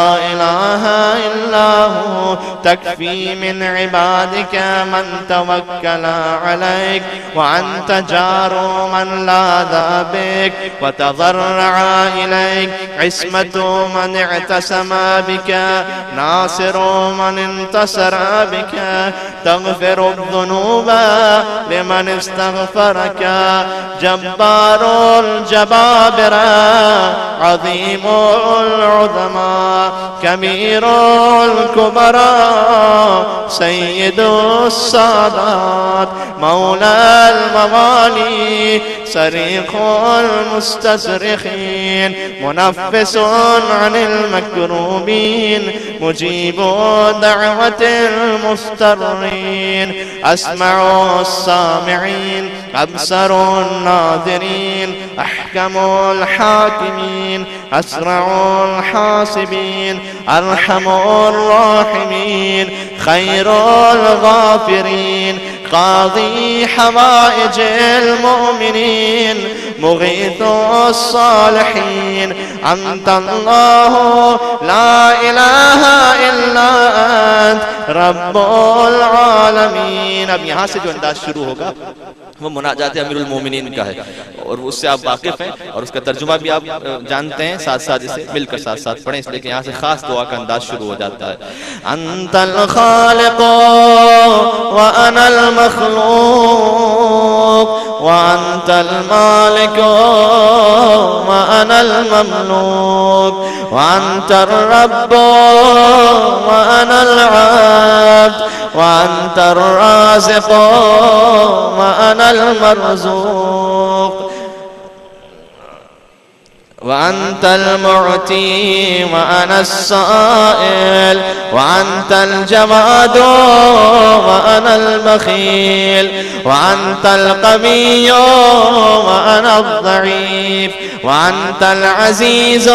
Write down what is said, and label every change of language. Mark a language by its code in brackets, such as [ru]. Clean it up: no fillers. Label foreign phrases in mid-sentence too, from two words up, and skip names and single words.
[ar] إله إلا هو تكفي من عبادك من توكل عليك وأنت جار من لاذ بك وتضرع إليك عصمة من اعتصم بك ناصر من انتصر بك تغفر ذنوب لمن استغفرك جبار الجبابرة عظيم العظماء كبير الكبراء سيد السادات مولى الموالي صريخ المستصرخين منفس عن المكروبين مجيب دعوة المضطرين أسمع السامعين أبصر الناظرين أحكم الحاكمين أسرع الحاسبين أرحم الراحمين خير الغافرين قاضي حوائج المؤمنين مغيث الصالحين أنت الله لا إله إلا أنت رب العالمين. [hi] अब यहाँ से जो अंदाज शुरू होगा वो मुनाजात अमीरुल मोमिनीन का है और उससे आप वाकिफ हैं और उसका तर्जुमा भी आप जानते हैं, साथ साथ इसे मिलकर साथ साथ पढ़ें, इसलिए कि यहाँ से खास दुआ का अंदाज शुरू हो जाता है। [ar] أنت الخالق وأنا المخلوق وأنت المالك وأنا المملوك وأنت الرب وأنا العبد وأنت الرازق وأنا المرزوق وأنت المعطي وأنا السائل وأنت الجواد وأنا البخيل وأنت القوي وأنا الضعيف وأنت العزيز